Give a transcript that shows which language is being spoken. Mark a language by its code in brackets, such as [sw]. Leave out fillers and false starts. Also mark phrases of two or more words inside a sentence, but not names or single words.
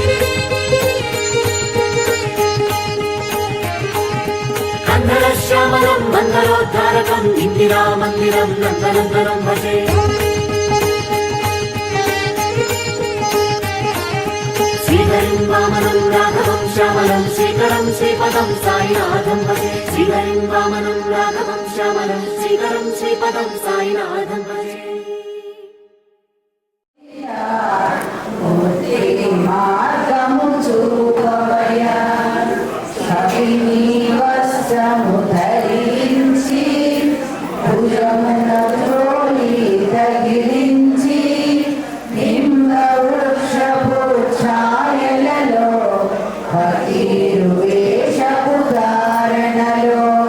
[sa] कन्नडश्यामलं मन्दरोद्धारकं इन्दिरामन्दिरं नन्दनन्दनं भजे श्रीहरिं वामनं राघवं श्यामलं श्रीकरं श्रीपदं साईनाथं भजे श्रीहरिं वामनं राघवं श्यामलं श्रीकरं श्रीपदं साईनाथं भजे [te] మార్గము చూపవయ్యా కవిని వస్త్రము ధరించి భుజమున త్రోలి తగిలించి నిమ్మ వృక్షపు ఛాయలలో ఫకీరు వేషపు ధారణలో